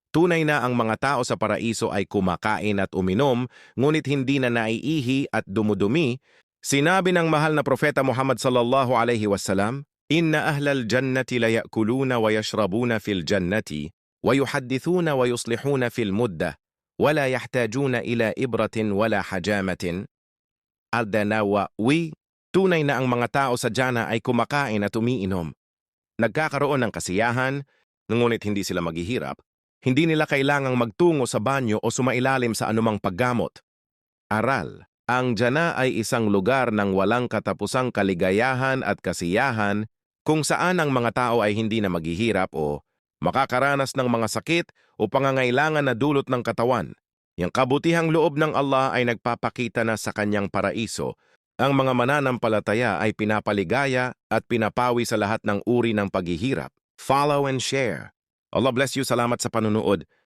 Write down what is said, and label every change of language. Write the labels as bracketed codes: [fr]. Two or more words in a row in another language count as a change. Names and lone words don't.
[tl] Tunay na ang mga tao sa paraiso ay kumakain at uminom, ngunit hindi na naiihi at dumudumi. Sinabi ng mahal na propeta Muhammad [ar] صلى الله عليه وسلم, "إن أهل الجنة لا يأكلون ويشربون في الجنة ويحدثون ويصلحون في المدة ولا يحتاجون إلى إبرة ولا حجامة." [tl] Al-Danawawi, tunay na ang mga tao sa Jannah ay kumakain at umiinom. Nagkakaroon ng kasiyahan, ngunit hindi sila maghihirap. Hindi nila kailangang magtungo sa banyo o sumailalim sa anumang paggamot. Aral, ang Jannah ay isang lugar ng walang katapusang kaligayahan at kasiyahan kung saan ang mga tao ay hindi na maghihirap o makakaranas ng mga sakit o pangangailangan na dulot ng katawan. Yung kabutihang loob ng Allah ay nagpapakita na sa kanyang paraiso. Ang mga mananampalataya ay pinapaligaya at pinapawi sa lahat ng uri ng paghihirap. [en] Follow and share. Allah bless you. [tl] Salamat sa panunood.